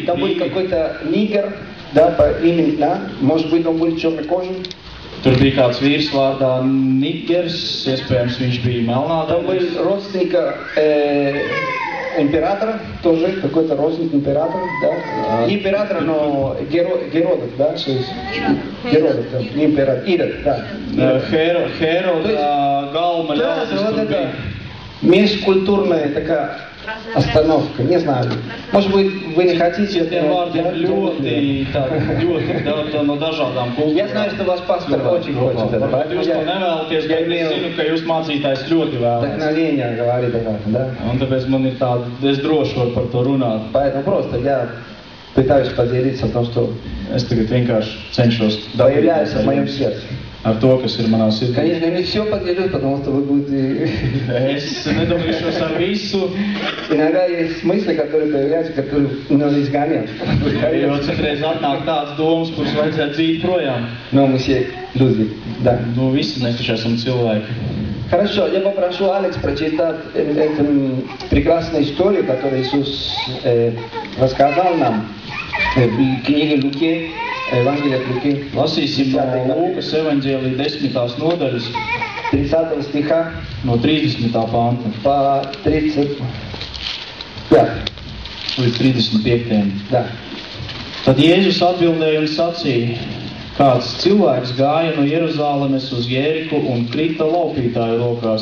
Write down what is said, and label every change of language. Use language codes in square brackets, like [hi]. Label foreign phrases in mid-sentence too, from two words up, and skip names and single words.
[ru] Там был какой-то нигер, да, по имени, да. Может быть, он был чернокожий. [lv] Tur bija kāds vīrs vārdā Nigers, iespējams, viņš bija melnādains. [ru] Там был родственник императора, тоже какой-то родственник императора, да. Не императора, но Геродот, да. Геродот, не император, Ирод, да. [lv] Heroda galma ļaudis tur bija. [ru] межкультурная такая остановка, не знаю. Может быть, вы не хотите... [lv] no dažādām kultūrām. [ru] Я знаю, что ваш пастор очень хочет это. [lv] Jūs to nevēlaties, bet es zinu, ka jūs mācītājs ļoti vēlas. [ru] Вдохновение говорит об этом, да? [lv] Un tāpēc man ir tāda, es droši varu par to runāt. [ru] Поэтому просто я пытаюсь поделиться о том, что [lv] Es tagad vienkārši cenšos [ru] появляется в моем сердце. [lv] Ar to, kas ir manā sirdī. [ru] Конечно, я не все поделюсь, потому что вы будете... [lv] Es nedalīšos ar visu. [ru] Иногда есть мысли, которые появляются, которые надо изгонять. [lv] Jo citreiz atnāk tāds domas, kuras vajadzētu dzīt projām. [ru] Но мы все люди, да. [lv] Nu, visi mēs taču esam cilvēki. [ru] Хорошо, я попрошу Алекс прочитать эту прекрасную историю, которую Иисус рассказал нам в книге Луки, Евангелие от Луки. [lv] Lasīsim no Lūkas evaņģēlija 10. nodaļas, [ru] 30 стиха [lv] no 30. panta [ru] по 35. [lv] līdz 35. [ru] Да. [lv] Tad Jēzus atbildēja un sacīja, kāds cilvēks gāja no Jeruzālemes uz Jēriku un krita laupītāju rokās.